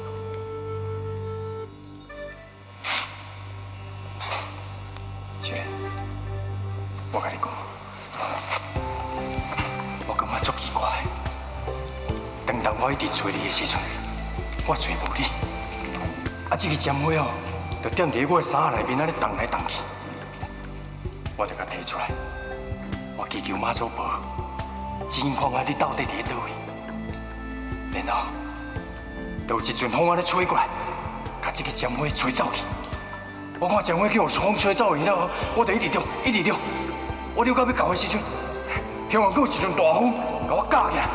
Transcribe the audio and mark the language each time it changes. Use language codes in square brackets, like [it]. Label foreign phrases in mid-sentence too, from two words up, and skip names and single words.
[nan] 小莲，我甲你讲，我感觉足奇怪。当我一直找你的时阵，我找无你。啊，这个针花哦，就踮伫我的衫内面，安尼动来动去。我就甲摕出来，我祈求妈祖婆，真看看你到底伫咧倒位。然后，就有一阵风安尼吹过来，把这个针花吹走去。我看针花叫风吹走去了，我就一直溜，一直溜。我溜到要到的时阵，向外有一阵大风，把我架起来。